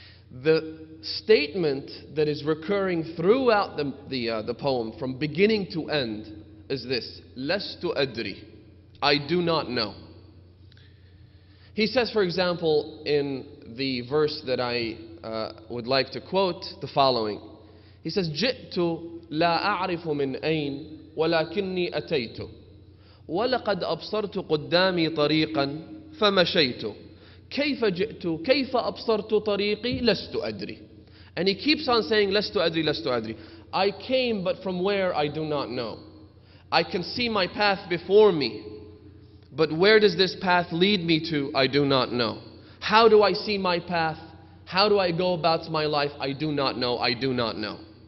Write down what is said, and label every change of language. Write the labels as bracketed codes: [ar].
[en] The statement that is recurring throughout the poem from beginning to end is this: Lastu adri, I do not know. He says, for example, in the verse that I would like to quote, the following. He says, [ar] جئت لا أعرف من أين ولكني أتيت ولقد أبصرت قدامي طريقا فمشيت كيف جئت كيف أبصرت طريقي لست أدري. [en] And he keeps on saying [ar] لست أدري لست أدري. [en] I came, but from where I do not know. I can see my path before me, but where does this path lead me to? I do not know. How do I see my path? How do I go about my life? I do not know. I do not know.